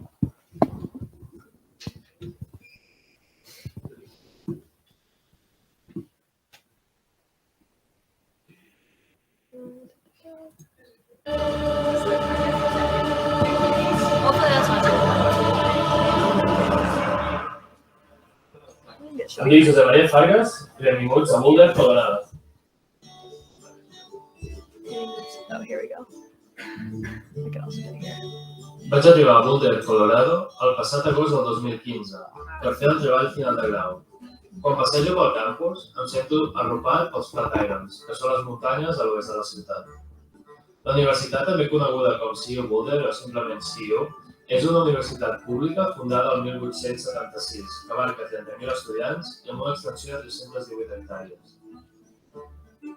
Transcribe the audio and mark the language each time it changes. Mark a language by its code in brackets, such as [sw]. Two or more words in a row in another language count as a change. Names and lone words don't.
[en] Hopefully that's not too [ca] Em dic Josep Maria Fargas i benvinguts a Boulder, Colorado. [en] Oh, here we go. We can also do it here. [ca] Vaig arribar a Boulder, Colorado, el passat agost del 2015, per fer el treball final de grau. Quan passejo pel campus, em sento arropat pels Flatirons, que són les muntanyes a l'oest de la ciutat. La universitat, també coneguda com CU Boulder o simplement CU, és una universitat pública fundada el 1876, que abarca 30.000 estudiants i amb una extensió de 318 hectàrees.